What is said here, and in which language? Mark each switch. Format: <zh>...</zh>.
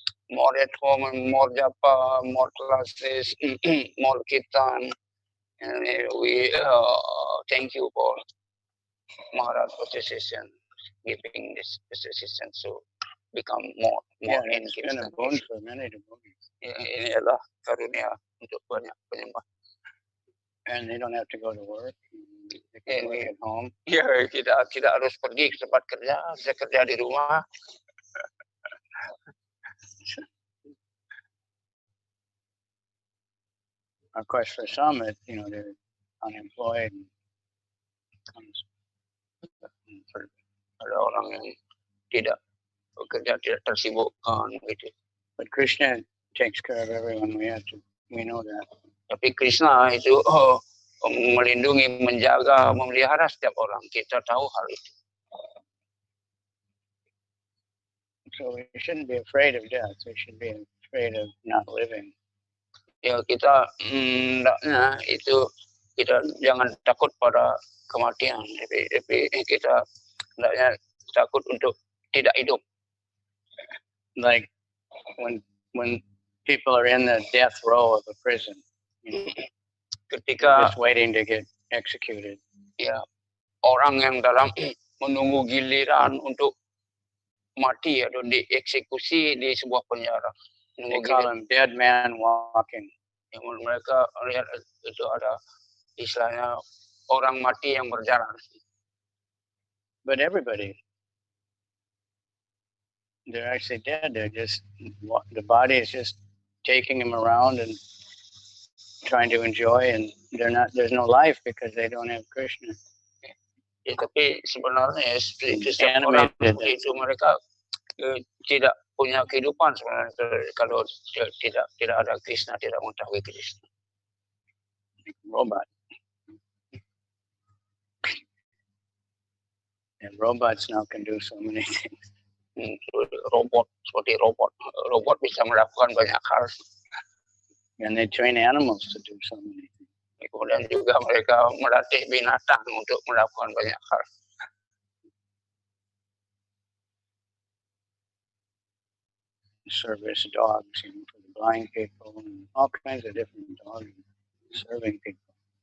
<en>More at home, more japa, more classes, more kirtan. And we thank you for Maharaja Association giving this association to become more it's been a boon for many devotees.</en> <id>Ini adalah karunia untuk banyak penyembah.</id> <en>And they don't have to go to work. They can work at home.</en> <id>Ya, tidak harus pergi ke tempat kerja, bisa kerja di rumah.</id> <en>Of course, for some, they're unemployed.</en> <id>Ada orang yang tidak bekerja, tidak tersibukkan gitu.</id> <en>But Krishna takes care of everyone. We know that.</en> <id>Tapi Krishna itu melindungi, menjaga, memelihara setiap orang. Kita tahu hal itu.</id> <en>So we shouldn't be afraid of death. We should be afraid of not living.</en> <id>Ya kita hendaknya itu kita jangan takut pada kematian, tapi kita hendaknya takut untuk tidak hidup.</id> <en>Like when people are in the death row of a prison,</en> <id>ketika</id> <en>just waiting to get executed.</en> <id>Ya, orang yang dalam menunggu giliran untuk mati atau dieksekusi di sebuah penjara.</id> <en>They call them dead man walking.</en> <id>Yang mereka lihat itu ada istilahnya orang mati yang berjalan.</id> <en>But everybody, they're actually dead. They're just, the body is just taking them around and trying to enjoy, and there's no life because they don't have Krishna.</en> <id>Ya, tapi sebenarnya itu setiap orang itu mereka tidak punya kehidupan sebenarnya kalau tidak ada Krishna, tidak mengetahui Krishna.</id> <en>Robot. And robots now can do so many things.</en> <id>Seperti robot bisa melakukan banyak hal.</id> <en>And they train animals to do so many things.</en> <id>Kemudian juga mereka melatih binatang untuk melakukan banyak hal.</id> <en>Service dogs, for the blind people, and all kinds of different dogs serving people.</en>